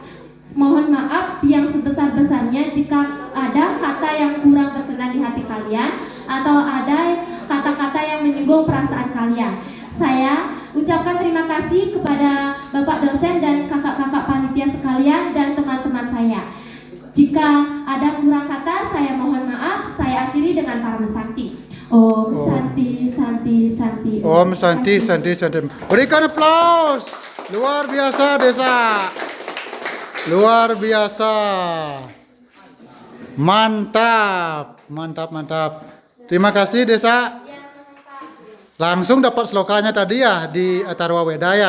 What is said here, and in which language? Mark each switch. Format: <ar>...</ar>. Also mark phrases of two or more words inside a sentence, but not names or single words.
<id>Mohon maaf yang sebesar-besarnya jika ada kata yang kurang berkenan di hati kalian atau ada kata-kata yang menyinggung perasaan kalian. Saya ucapkan terima kasih kepada Bapak dosen dan kakak-kakak panitia sekalian dan teman-teman saya. Jika ada kurang kata, saya mohon maaf. Saya akhiri dengan Parama Santi.</id> <sa>Om Santi, Santi, Santi. Om Santi, Santi, Santi.</sa> <id>Berikan aplaus. Luar biasa Desa. Luar biasa. Mantap, mantap, mantap. Terima kasih Desa. Langsung dapat slokanya tadi ya di Atharva Veda ya.</id>